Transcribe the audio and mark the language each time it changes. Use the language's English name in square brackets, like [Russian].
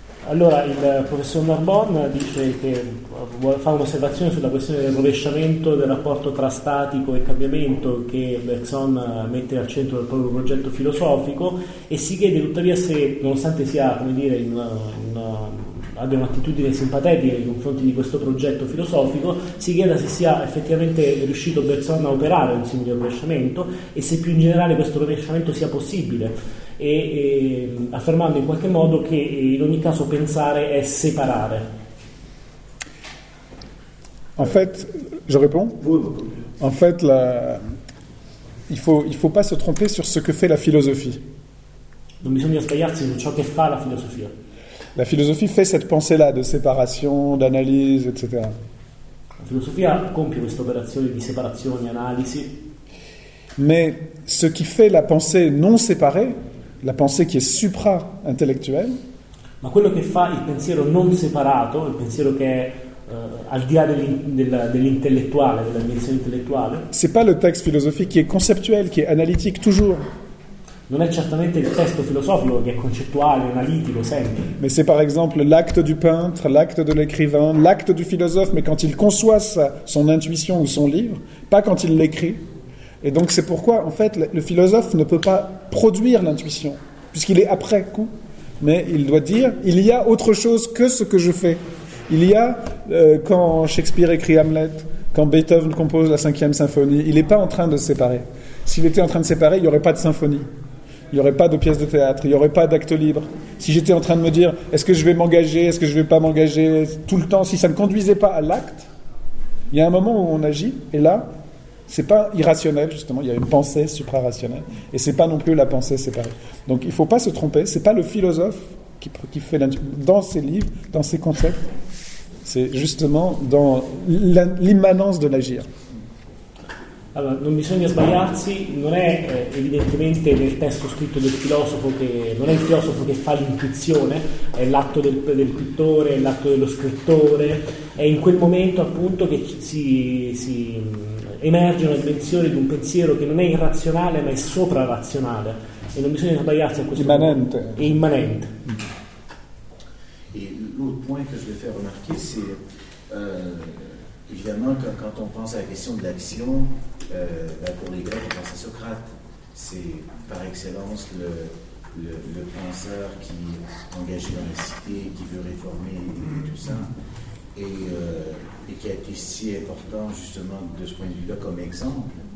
[Italian] Allora, il professor Narbonne dice che fa un'osservazione sulla questione del rovesciamento del rapporto tra statico e cambiamento che Bergson mette al centro del proprio progetto filosofico e si chiede tuttavia se, nonostante sia, come dire, abbia un'attitudine simpatica nei confronti di questo progetto filosofico, si chieda se sia effettivamente riuscito Bergson a operare un simile rovesciamento e se più in generale questo rovesciamento sia possibile. E affermando in qualche modo che in ogni caso pensare è separare. [French] En fait, je réponds. En fait, il faut pas se tromper sur ce que fait la philosophie. [Italian] Non bisogna sbagliarsi su ciò che fa la filosofia. [French] La philosophie fait cette pensée-là de séparation, d'analyse, etc. [Italian] La filosofia compie questa operazione di separazione, analisi. [French] Mais ce qui fait la pensée non séparée, la pensée qui est supra-intellectuelle. [Italian] Ma quello che fa il pensiero non separato, il pensiero che è al di là dell'intellettuale, della dimensione intellettuale. [French] C'est pas le texte philosophique qui est conceptuel, qui est analytique toujours. [Italian] Non è certamente il testo filosofico che è concettuale, analitico sempre. [French] Mais c'est par exemple l'acte du peintre, l'acte de l'écrivain, l'acte du philosophe, mais quand il conçoit son intuition ou son livre, pas quand il l'écrit. Et donc c'est pourquoi, en fait, le philosophe ne peut pas produire l'intuition, puisqu'il est après coup, mais il doit dire, il y a autre chose que ce que je fais. Il y a, quand Shakespeare écrit Hamlet, quand Beethoven compose la 5e symphonie, il n'est pas en train de se séparer. S'il était en train de se séparer, il n'y aurait pas de symphonie, il n'y aurait pas de pièce de théâtre, il n'y aurait pas d'acte libre. Si j'étais en train de me dire, est-ce que je vais m'engager, est-ce que je ne vais pas m'engager, tout le temps, si ça ne conduisait pas à l'acte, il y a un moment où on agit, et là... C'est pas irrationnel, justement. Il y a une pensée suprarationnelle. Et c'est pas non plus la pensée séparée. Donc il faut pas se tromper. C'est pas le philosophe qui fait dans ses livres, dans ses concepts. C'est justement dans l'immanence de l'agir. [Italian] Allora, non bisogna sbagliarsi, non è evidentemente nel testo scritto del filosofo che non è il filosofo che fa l'intuizione, è l'atto del pittore, è l'atto dello scrittore, è in quel momento appunto che si emerge una dimensione di un pensiero che non è irrazionale ma è soprarrazionale e non bisogna sbagliarsi a questo immanente. Punto. È immanente. [French] E l'autre point che je vais faire remarquer c'est évidemment que quand on pense à la question de l'action, pour les Grecs, on pense à Socrate. C'est par excellence le penseur qui est engagé dans la cité, qui veut réformer et tout ça, et qui a été si important justement de ce point de vue-là comme exemple.